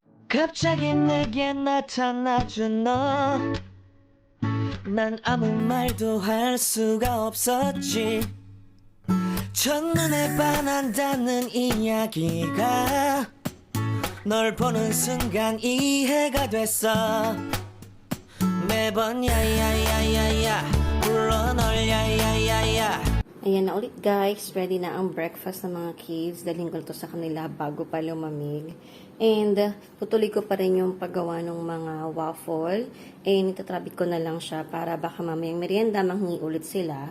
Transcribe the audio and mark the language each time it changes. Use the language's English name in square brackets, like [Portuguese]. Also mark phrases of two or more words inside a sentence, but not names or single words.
[Korean] 갑자기 내게 나타나준 너, 난 아무 말도 할 수가 없었지. 첫눈에 반한다는 이야기가 널 보는 순간 이해가 됐어. 매번 야야야야야 불러 널 야야야야. [Filipino] Ayan na ulit guys, ready na ang breakfast ng mga kids. Dalhin ko to sa kanila bago pa lumamig. And tutuloy ko pa rin yung paggawa ng mga waffle. And itatrabit ko na lang siya para baka mamayang merienda manghingi ulit sila.